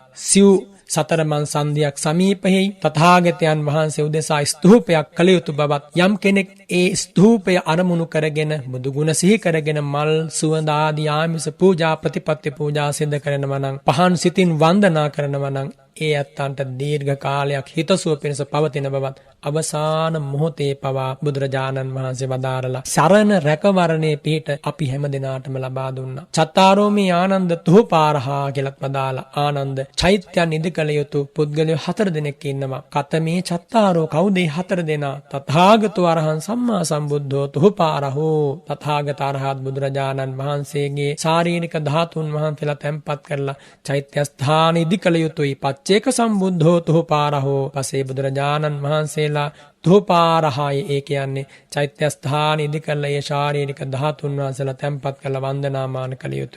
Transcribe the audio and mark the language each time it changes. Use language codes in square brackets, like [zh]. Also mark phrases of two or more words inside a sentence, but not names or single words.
[si] සිව් සතරමන් සන්ධියක් සමීපෙහි තථාගතයන් වහන්සේ උදෙසා ස්තූපයක් කළ යුතු බවත්, යම් කෙනෙක් ඒ ස්තූපය අරමුණු කරගෙන බුදු ගුණ සිහි කරගෙන මල්, සුවඳ ආදී ආමිස පූජා, ප්‍රතිපත්ති පූජා සිද්ධ කරනවා නම්, පහන් සිතින් වන්දනා කරනවා නම්, ඒ අත්තන්ට දීර්ඝ කාලයක් හිතසුව පිණිස පවතින බවත් අවසාන මොහොතේ පවා බුදුරජාණන් වහන්සේ වදාරලා සරණ රැකවරණේ පිහිට අපි හැම දිනාටම ලබා දුන්නා. [pi] චත්තාරෝමී ආනන්ද තුපාරහා [si] කියලත් වදාලා. ආනන්ද, චෛත්‍යයන් ඉදිකළ යුතු පුද්ගලයෝ 4 දෙනෙක් ඉන්නවා. [pi] කතමේ චත්තාරෝ, [si] කවුද 4 දෙනා? [pi] තථාගතෝ අරහං සම්මා සම්බුද්ධෝ තුපාරහෝ. [si] තථාගත අරහත් බුදුරජාණන් වහන්සේගේ ශාරීරික ධාතුන් වහන්සේලා තැන්පත් කරලා චෛත්‍ය ස්ථාන ඉදිකළ යුතුයි. [pi] චේක සම්බුද්ධෝ තුපාරහෝ. [si] පසේ බුදුරජාණන් වහන්සේලා තුපාරහාය, ඒ කියන්නේ චෛත්‍ය ස්ථාන ඉදි කරලා ඒ ශාරීරික ධාතුන් වහන්සේලා තැන්පත් කරලා වන්දනාමාන කළ යුතුයි.